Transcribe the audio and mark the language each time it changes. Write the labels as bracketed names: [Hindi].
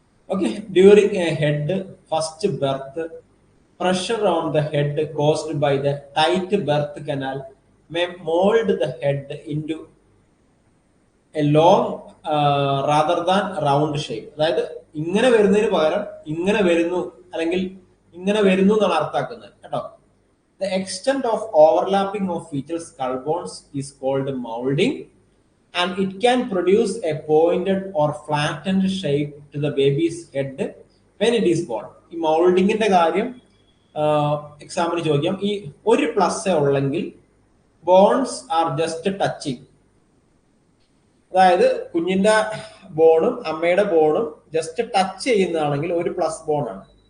[English] Okay, during a head first birth, pressure on the head caused by the tight birth canal may mold the head into a long rather than round shape. [Malayalam] അതായത് ഇങ്ങനെ വരുന്നതിന് പകരം ഇങ്ങനെ വരുന്നു, അല്ലെങ്കിൽ ഇങ്ങനെ വരുന്നു എന്നാണ് അർത്ഥമാക്കുന്നത് കേട്ടോ. [English] The extent of overlapping of fetal skull bones is called molding, and it can produce a pointed or flattened shape to the baby's head when it is born. [Malayalam] ഈ മൗൾഡിങ്ങിന്റെ കാര്യം എക്സാമിന് ചോദിക്കാം. ഈ ഒരു പ്ലസ് ഉള്ളെങ്കിൽ [English] bones are just touching, [Malayalam] അതായത് കുഞ്ഞിന്റെ ബോണും അമ്മയുടെ ബോണും ജസ്റ്റ് ടച്ച് ചെയ്യുന്നതാണെങ്കിൽ ഒരു പ്ലസ് ബോൺ ആണ്.